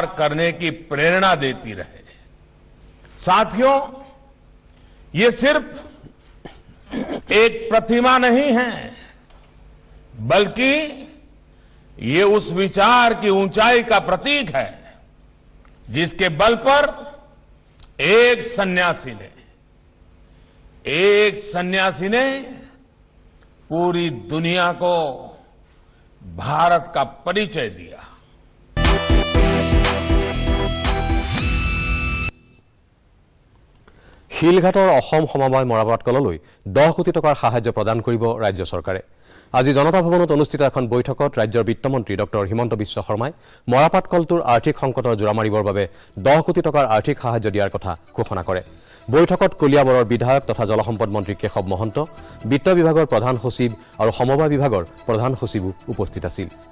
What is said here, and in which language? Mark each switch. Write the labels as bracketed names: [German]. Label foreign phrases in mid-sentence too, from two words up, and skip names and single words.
[Hindi] करने की प्रेरणा देती रहे साथियों ये सिर्फ एक प्रतिमा नहीं है बल्कि ये उस विचार की ऊंचाई का प्रतीक है जिसके बल पर एक सन्यासी ने पूरी दुनिया को भारत का परिचय दिया [Assamese] শিলঘাটৰ অসম সমবায় মৰাপাট কললৈ 10 কোটি টকাৰ সাহায্য প্ৰদান কৰিব ৰাজ্য চৰকাৰে আজি জনতা ভৱনত অনুষ্ঠিত এখন বৈঠকত ৰাজ্যৰ বিত্তমন্ত্ৰী ডক্টৰ হিমন্ত বিশ্ব শৰ্মাই মৰাপাট কলটোৰ আৰ্থিক সংকটৰ জোৰা মাৰিবৰ বাবে 10 কোটি টকাৰ আৰ্থিক সাহায্য দিয়াৰ কথা ঘোষণা কৰে বৈঠকত কলিয়াবৰৰ বিধায়ক তথা জলসম্পদ মন্ত্ৰী কেশৱ মহন্ত বিত্ত বিভাগৰ প্ৰধান সচিব আৰু সমবায় বিভাগৰ প্ৰধান সচিবও উপস্থিত আছিল